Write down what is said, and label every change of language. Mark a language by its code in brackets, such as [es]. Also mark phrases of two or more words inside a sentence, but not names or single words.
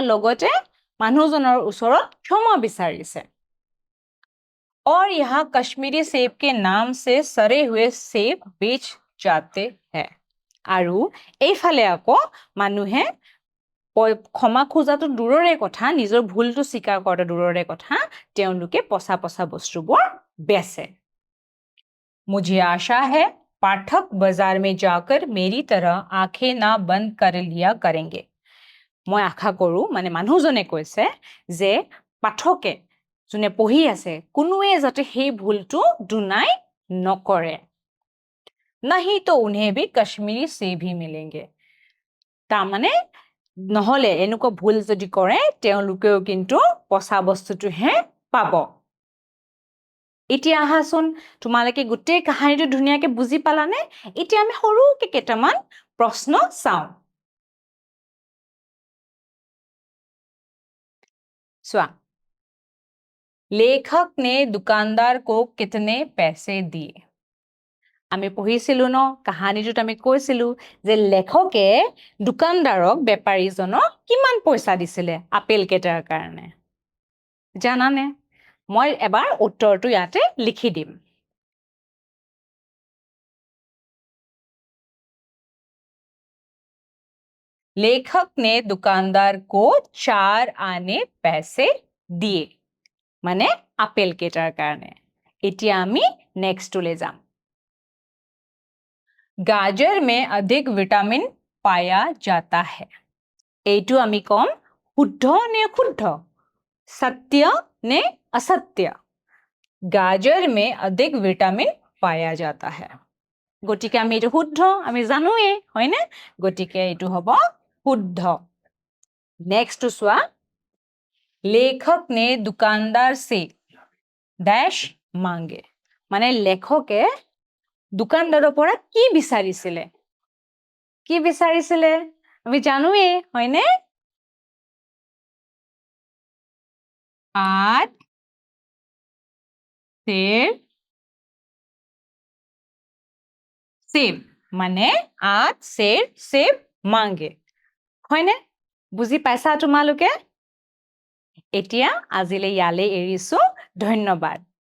[as] লগতে মানুহজনৰ ওচৰত ক্ষমা বিচাৰিছে [hi] और यहाँ कश्मीरी सेब के नाम से सरे हुए सेब बेच जाते हैं [as] আৰু এইফালে আকৌ মানুহে ক্ষমা খোজাটো দূৰৰে কথা নিজৰ ভুলটো স্বীকাৰ কৰাটো দূৰৰে কথা তেওঁলোকে পচা পচা বস্তুবোৰ বেচে [hi] मुझे आशा है पाठक बाजार में जाकर मेरी तरह आंखें ना बंद कर लिया करेंगे [as] মই আশা কৰো মানে মানুহজনে কৈছে যে পাঠকে যোনে পঢ়ি আছে কোনোৱে যাতে সেই ভুলটো দুনাই নকৰে [hi] नहीं तो उन्हें भी कश्मीरी सेब ही मिलेंगे [as] তাৰমানে নহলে এনেকুৱা ভুল যদি কৰে তেওঁলোকেও কিন্তু পচা বস্তুটোহে পাব এতিয়া আহাচোন তোমালোকে গোটেই কাহিনীটো ধুনীয়াকে বুজি পালানে এতিয়া আমি সৰুকে কেইটামান প্ৰশ্ন চাওঁ [hi] स्वा लेखक ने दुकानदार को कितने पैसे दिए [as] আমি পঢ়িছিলো ন কাহিনীটোত আমি কৈছিলো যে লেখকে দোকানদাৰক বেপাৰীজনক কিমান পইচা দিছিলে আপেল কেটাৰ কাৰণে জানানে মই এবাৰ উত্তৰটো ইয়াতে লিখি দিম [hi] लेखक ने दुकानदार को 4 आने पैसे दिए [as] মানে আপেল কেটাৰ কাৰণে এতিয়া আমি নেক্সটলৈ যাম [hi] गाजर में अधिक विटामिन पाया जाता है [as] এইটো আমি কম শুদ্ধ নে শুদ্ধ [hi] सत्य ने असत्य गाजर में अधिक विटामिन पाया जाता है [as] গতিকে আমি এইটো শুদ্ধ আমি জানোৱে হয়নে গতিকে এইটো হ'ব শুদ্ধ নেক্সট চোৱা [hi] लेखक ने दुकानदार से डैश मांगे [as] মানে লেখকে দোকানদাৰৰ পৰা কি বিচাৰিছিলে আমি জানোৱে হয়নে [hi] आठ सेब [as] মানে [hi] आठ सेब मांगे [as] হয়নে বুজি পাইছা তোমালোকে এতিয়া আজিলৈ ইয়ালৈ এৰিছো ধন্যবাদ